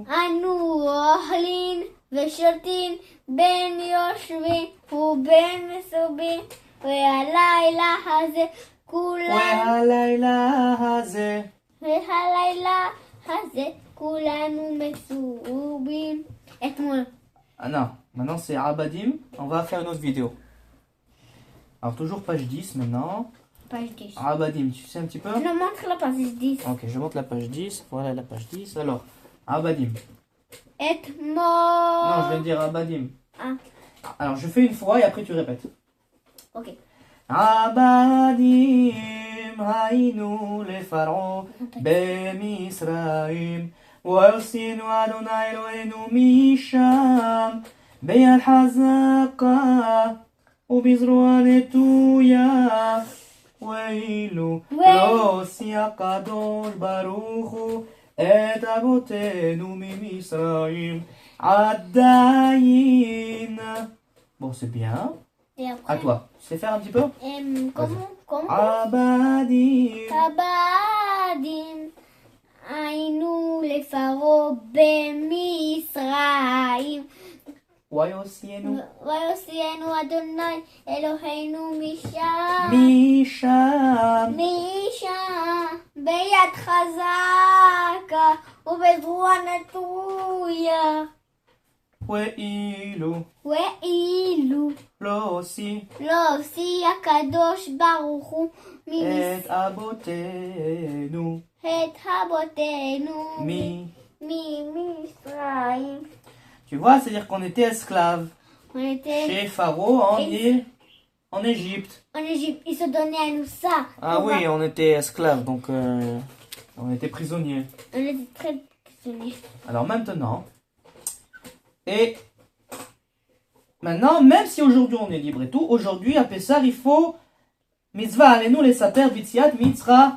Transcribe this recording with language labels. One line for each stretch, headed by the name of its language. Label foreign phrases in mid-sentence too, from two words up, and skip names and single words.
Hebrew: אנו אוכלים ושותים, בין יושבים ובין מסובים, והלילה הזה והלילה הזה כולנו מסובים.
French: aide-moi. Ah non, maintenant c'est Abadim. On va faire une autre vidéo. Alors toujours page 10 maintenant. Page 10. Abadim, tu sais un petit peu? Je montre la page 10. Ok, je montre la page 10. Voilà la page 10. Alors, Abadim. Aide-moi. Non, je viens de dire Abadim. Ah, Alors je fais une fois et après tu répètes. ok.
Hebrew: עבדים היינו לפרעה במצרים והוציאנו אדוני אלוהינו משם ביד חזקה ובזרוע נטויה ואילו לא הוציא הקדוש ברוך הוא את אבותינו ממצרים עדיין.
French: Bon, c'est bien. Et après, À toi. Tu sais faire un petit peu? comment Abadim.
Hebrew: Abadim. היינו לפרעה במצרים. ויוציאנו ויוציאנו אדוני אלוהינו משם. משם. משם ביד חזקה ובזרוע נטויה. ואילו ואילו לא הוציא לא הוציא הקדוש ברוך הוא את אבותינו את אבותינו ממצרים.
French: Tu vois, c'est-à-dire qu'on était esclaves On était chez Pharaon en Égypte. en Égypte. Ils se donnaient à nous ça. Ah oui, on était esclaves, donc on était prisonniers. On était très prisonniers. Alors maintenant, même si aujourd'hui on est libre et tout, aujourd'hui à Pessar il faut
Hebrew: מצווה עלינו לספר ביציאת מצרים.